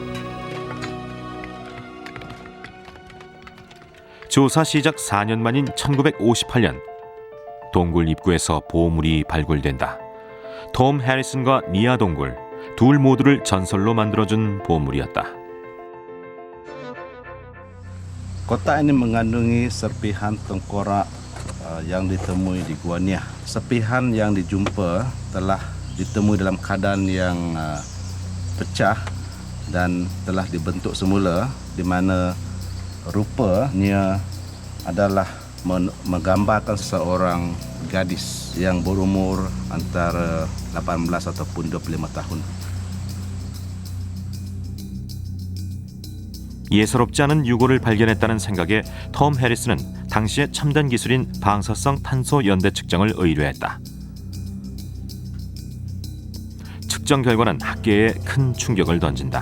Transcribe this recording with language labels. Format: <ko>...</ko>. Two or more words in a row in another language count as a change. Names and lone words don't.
<ko>조사 시작 4년 만인 1958년 동굴 입구에서 보물이 발굴된다. 톰 해리슨과 니아 동굴 둘 모두를 전설로 만들어준 보물이었다.</ko> <ms>Kotak ini mengandungi serpihan tengkorak yang ditemui di Gua Nia. Serpihan yang dijumpa telah ditemui dalam keadaan yang pecah dan telah dibentuk semula di mana rupanya adalah menggambarkan seseorang gadis yang berumur antara 18 ataupun 25 tahun.</ms> <ko>예사롭지 않은 유골을 발견했다는 생각에 톰 해리스는 당시의 첨단 기술인 방사성 탄소 연대 측정을 의뢰했다. 측정 결과는 학계에 큰 충격을 던진다.</ko>